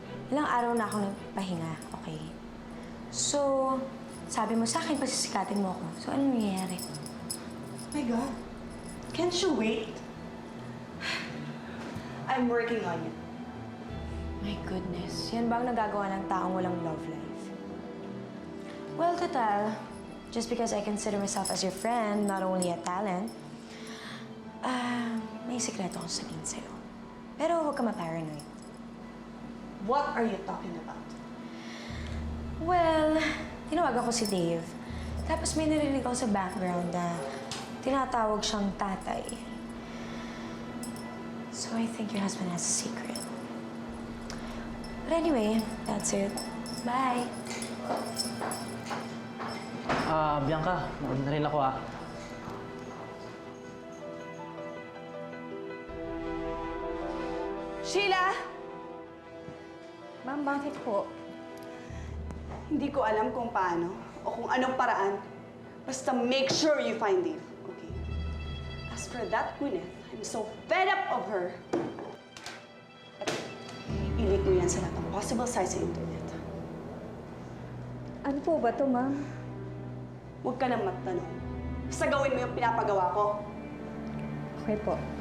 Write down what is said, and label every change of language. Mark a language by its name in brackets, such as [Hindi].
[Filipino] Ilang araw na ako nagpahinga, okay? So, sabi mo sa akin, pasisikatin mo ako. So, ano nangyayari? [English] My God. Can't you wait? I'm working on it. My goodness. [Filipino] Yan ba ang nagagawa ng taong walang love life? [English] Well, total, just because I consider myself as your friend, not only a talent, [Filipino] may sikreto akong sabihin sa'yo. Pero huwag ka ma-paranoid. [English] What are you talking about? [Filipino] Well, tinawagan ko si Dave. Tapos may narinig ako sa background na tinatawag siyang tatay. [English] So I think your husband has a secret. But anyway, that's it. Bye! [Filipino] Bianca, maganda rin ako ah. Sheila! Ma'am, bakit po? Hindi ko alam kung paano o kung anong paraan. [English] Basta make sure you find Dave, okay? As for that Gwyneth, I'm so fed up of her. [Filipino] At ilit mo yan sa lahat ng [English] possible sites [Filipino] sa internet. Ano po ba to, ma'am? Huwag ka nang magtanong. Basta gawin mo yung pinapagawa ko. Okay po.